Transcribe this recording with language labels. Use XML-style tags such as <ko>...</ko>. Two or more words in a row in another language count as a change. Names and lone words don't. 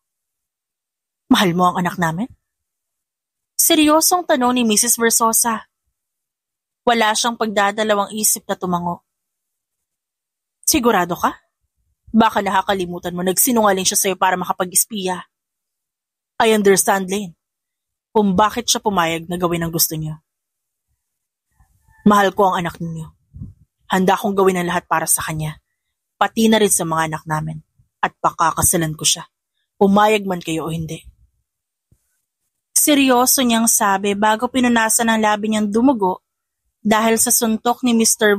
<tl>Mahal mo ang anak namin? Seryosong tanong ni Mrs. Versosa. Wala siyang pagdadalawang isip na tumango. Sigurado ka? Baka nakakalimutan mo nagsinungaling siya sa'yo para makapag-espiya.</tl> <en>I understand, Lane,</en> <tl>kung bakit siya pumayag na gawin ang gusto niyo. Mahal ko ang anak ninyo. Handa kong gawin ang lahat para sa kanya, pati na rin sa mga anak namin, at pakakasalan ko siya, pumayag man kayo o hindi. Seryoso niyang sabi bago pinunasan ang labi niyang dumugo dahil sa suntok ni Mr.</tl>